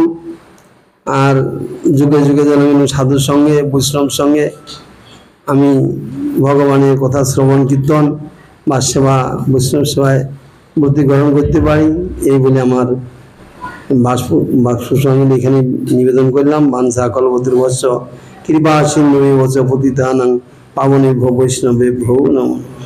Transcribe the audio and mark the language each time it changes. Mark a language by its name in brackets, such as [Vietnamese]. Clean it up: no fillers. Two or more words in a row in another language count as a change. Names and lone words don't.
[Bangla] আর যুগে যুগে যেন সাধুর সঙ্গে বৈষ্ণব সঙ্গে আমি ভগবানের কথা শ্রবণ কীর্তন বা সেবা বৈষ্ণব সেবায় ব্রতী গ্রহণ করতে পারি, এই বলে আমার বাক্সুসঙ্গে এখানে নিবেদন করলাম। [Sanskrit] वाञ्छा कल्पतरुभ्यश्च कृपा सिन्धुभ्येव च पतितानां पावनेभ्यो वैष्णवेभ्यो नमः।